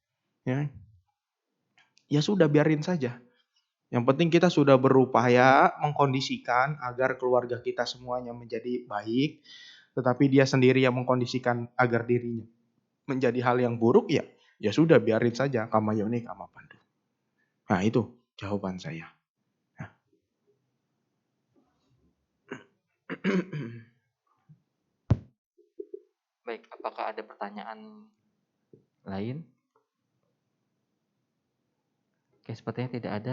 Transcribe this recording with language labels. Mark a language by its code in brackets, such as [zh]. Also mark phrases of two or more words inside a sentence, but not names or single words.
[id] Ya sudah biarin saja. Yang penting kita sudah berupaya mengkondisikan agar keluarga kita semuanya menjadi baik, tetapi dia sendiri yang mengkondisikan agar dirinya menjadi hal yang buruk, ya sudah biarin saja, [pi] kama yoni kama pandu. [id] Nah itu jawaban saya. Nah. Baik, apakah ada pertanyaan lain? Oke, sepertinya tidak ada.